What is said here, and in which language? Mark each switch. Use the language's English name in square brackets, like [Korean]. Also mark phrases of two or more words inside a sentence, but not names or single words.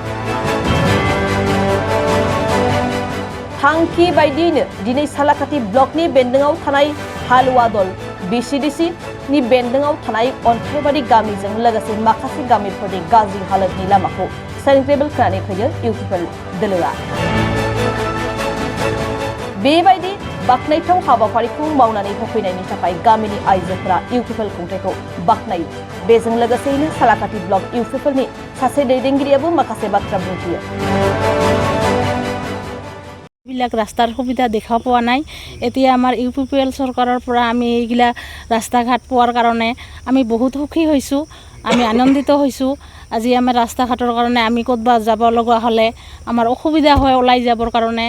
[Bodo] थांखि बायदियैनो दिनै सालाकाथि ब्लकनि बेन्दोंआव थानाय हालुवा दल बिसिडिसि नि बेन्दोंआव थानाय अन्थाइबारि गामिजों लोगोसे माखासे गामिफोरनि गाज्रि हालोदनि लामाखौ सेन्ट ग्रेभेल खोनानै होयो इउपिपिएल दोलोआ। बेबायदि बाख्नायथाव हाबाफारिखौ मावनानै होफैनायनि थाखाय गामिनि आइजोफोरा इउपिपिएल खुंथायखौ बाख्नायो। बेजों लोगोसेयैनो सालाकाथि ब्लक इउपिपिएलनि सासे दैदेनगिरियाबो माखासे बाथ्रा बुंथियो। [Assamese] এইবিলাক ৰাস্তাৰ সুবিধা দেখা পোৱা নাই। এতিয়া আমাৰ ইউপিপিএল চৰকাৰৰ পৰা আমি এইগিলা ৰাস্তা ঘাট পোৱাৰ কাৰণে আমি বহুত সুখী হৈছোঁ, আমি আনন্দিত হৈছোঁ। আজি আমাৰ ৰাস্তা ঘাটৰ কাৰণে আমি ক'তবা যাব লগা হ'লে আমাৰ অসুবিধা হয় ওলাই যাবৰ কাৰণে।